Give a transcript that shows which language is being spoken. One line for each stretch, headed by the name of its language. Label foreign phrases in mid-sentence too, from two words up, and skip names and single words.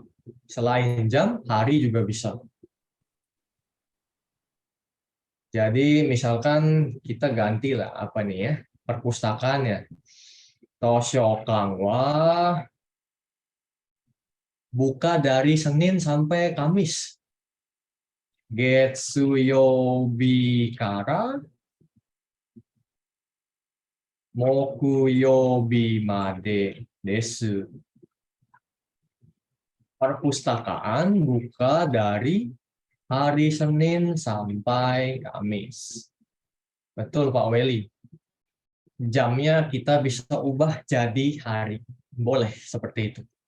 Indonesian: Selain jam, hari juga bisa. Jadi misalkan kita ganti lah apa nih ya, perpustakaan ya.
Japanese: Toshokan wa
Indonesian: buka dari Senin sampai Kamis.
Japanese: Getsuyobi kara Mokuyobi made desu.
Indonesian: Perpustakaan buka dari hari Senin sampai Kamis. Betul Pak Weli. Jamnya kita bisa ubah jadi hari. Boleh seperti itu.